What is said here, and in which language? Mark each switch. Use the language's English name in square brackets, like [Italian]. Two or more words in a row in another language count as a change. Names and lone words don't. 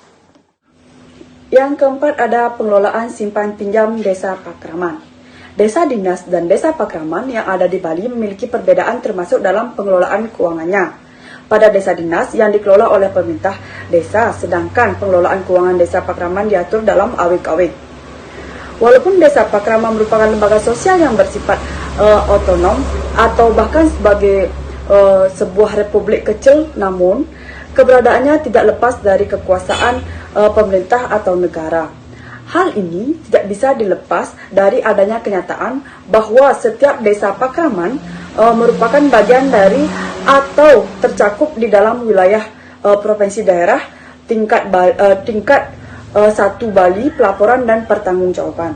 [Indonesian] Yang keempat ada pengelolaan simpan pinjam desa pakraman. Desa dinas dan desa pakraman yang ada di Bali memiliki perbedaan termasuk dalam pengelolaan keuangannya. Pada desa dinas yang dikelola oleh pemerintah desa, sedangkan pengelolaan keuangan desa pakraman diatur dalam awik-awik. Walaupun desa pakraman merupakan lembaga sosial yang bersifat otonom atau bahkan sebagai sebuah republik kecil, namun keberadaannya tidak lepas dari kekuasaan pemerintah atau negara. Hal ini tidak bisa dilepas dari adanya kenyataan bahwa setiap desa pakraman merupakan bagian dari atau tercakup di dalam wilayah provinsi daerah tingkat 1 Bali, pelaporan dan pertanggungjawaban.